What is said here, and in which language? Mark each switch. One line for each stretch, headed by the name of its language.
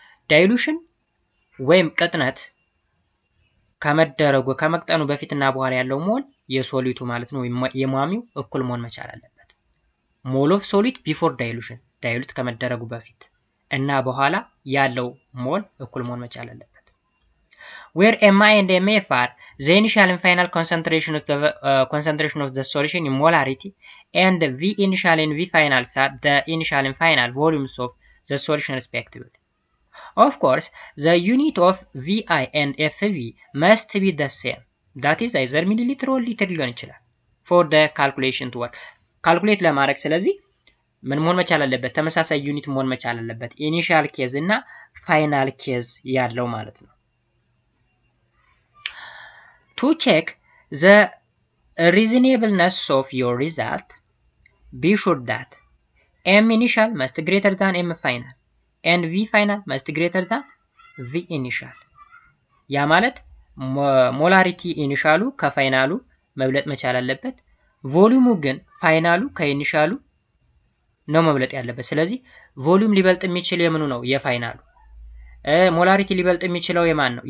English: dilution
Amharic: ወይም ቅጥነት ከመቅጠኑ በፊትና በኋላ ያለው ሞል የሶሊቱ ማለት ነው ወይም የሟሚው እኩል መሆን መቻል አለበት።
English: mole of solid before dilution
Amharic: ዳይሉት ከመደረጉ በፊት እና በኋላ ያለው ሞል እኩል መሆን መቻል አለበት።
English: where Mi and Mf are the initial and final concentration of the solution in molarity and V initial and V final are the initial and final volumes of the solution respectively. Of course, the unit of Vi and Fv must be the same. That is either milliliter or liter
Amharic: ሊሆን ይችላል
English: for the calculation to work.
Amharic: calculate ለማድረግ ስለዚህ ምን መሆን መቻል አለበት? ተመሳሳይ ዩኒት መሆን መቻል አለበት። ኢኒሻል ኬዝ እና ፋይናል ኬዝ ያለው ማለት ነው።
English: To check the reasonableness of your result, be sure that M initial must greater than M final and V final must greater than
Amharic: ቪ ኢኒሻል። ያ ማለት ሞላሪቲ ኢኒሻሉ ከፋይናሉ መብለጥ መቻል አለበት። ቮሊዩሙ ግን ፋይናሉ ከኢኒሻሉ ነው መብለጥ ያለበት። ስለዚህ ቮሊዩም ሊበልጥ የሚችል የምኑ ነው? የፋይናሉ። ሞላሪቲ ሊበልጥ የሚችለው የማን ነው?